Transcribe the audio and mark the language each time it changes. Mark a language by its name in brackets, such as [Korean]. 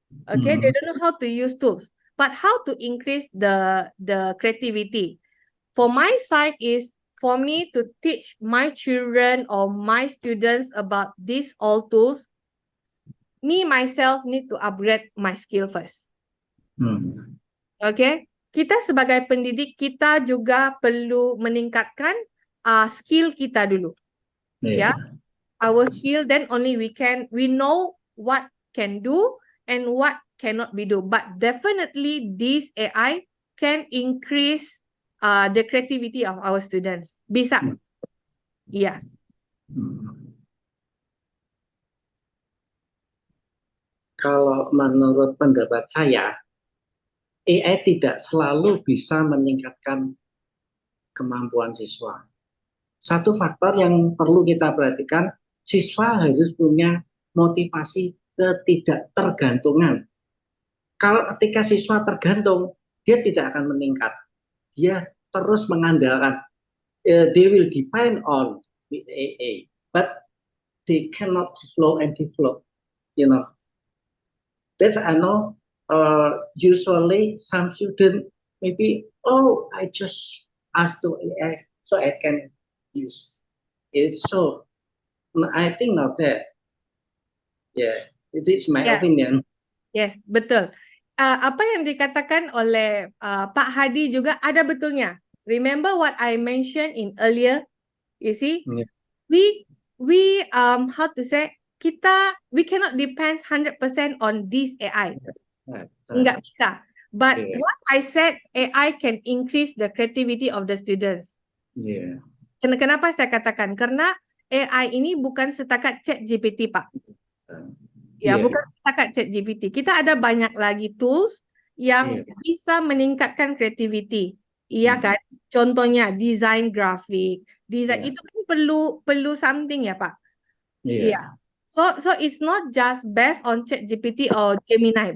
[English] Okay, they don't know how to use tools, but how to increase the creativity. For my side is for me to teach my children or my students about these all tools. Me myself need to upgrade my skill first. [Indonesian] Okay, kita sebagai pendidik kita juga perlu meningkatkan skill kita dulu. [English] Yeah. Our skill, then only we know what can do and what cannot be do. But definitely this AI can increase the creativity of our students. [Indonesian] Bisa. Iya. Kalau menurut pendapat saya, AI tidak selalu bisa meningkatkan kemampuan siswa. Satu faktor yang perlu kita perhatikan, siswa harus punya motivasi ketidaktergantungan. Kalau ketika siswa tergantung, dia tidak akan meningkat. Dia terus mengandalkan. [English] They will depend on with AI, but they cannot slow and develop. You know, that's I know. Usually some student maybe, oh, I just ask to AI so I can use it. So I think not that. Yeah, it is my opinion. [Indonesian] Yes, betul. Apa yang dikatakan oleh Pak Hadi juga ada betulnya. [English] Remember what I mentioned in earlier? You see, we how to say, we cannot depend 100% on this AI. Enggak bisa. But what I said, AI can increase the creativity of the students. Yeah. [Indonesian] Kenapa saya katakan? Karena AI ini bukan setakat ChatGPT, Pak. Ya, bukan setakat ChatGPT. Kita ada banyak lagi tools yang bisa meningkatkan creativity. Iya kan? Contohnya desain grafik. Desain itu kan perlu something ya, Pak. Iya. [English] So it's not just based on ChatGPT or Gemini.